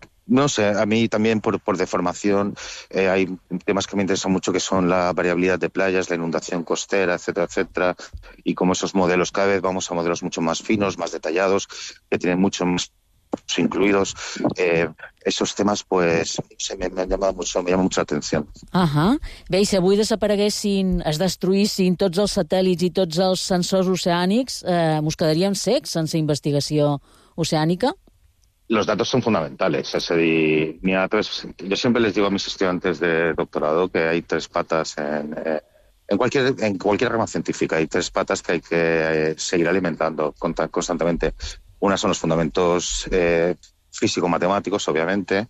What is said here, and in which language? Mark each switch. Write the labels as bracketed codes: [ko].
[ca] No sé, a mi també, per deformació, hi ha temes que m'interessen molt, que són la variabilitat de playas, la inundació costera, etc. I com [es] esos modelos, cada vez vamos a modelos mucho más finos, más detallados, que tienen mucho más incluidos. Esos temes, pues, me llaman mucho la atenció. [ca] Bé, i si avui desapareguessin, es destruïssin tots els satèl·lits i tots els sensors oceànics, mos quedaríem secs sense investigació oceànica? [es] Los datos son fundamentales. Es decir, yo siempre les digo a mis estudiantes de doctorado que hay tres patas en cualquier rama científica, hay tres patas que hay que seguir alimentando constantemente. Una son los fundamentos físico-matemáticos, obviamente.